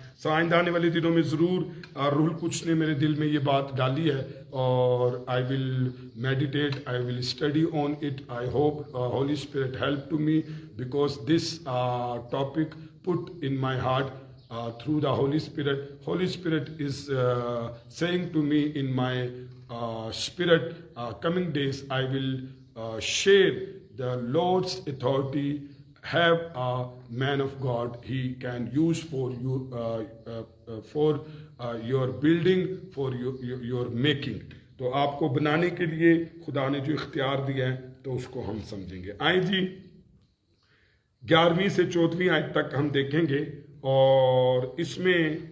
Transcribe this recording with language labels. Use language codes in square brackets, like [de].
[ur] آئندہ آنے والے دنوں میں ضرور روح القدس نے میرے دل میں یہ بات ڈالی ہے اور [en] I will meditate, I will study on it. I hope Holy Spirit help to me because this topic put in my heart through the Holy Spirit. Holy Spirit is saying to me in my spirit, coming days I will share the Lord's authority. Have a man of God he can use for you, for your building, for your making. [ur] تو آپ کو بنانے کے لیے خدا نے جو اختیار دیا ہے تو اس کو ہم سمجھیں گے. آئیں جی 11ویں سے 14ویں آیت تک ہم دیکھیں گے اور اس میں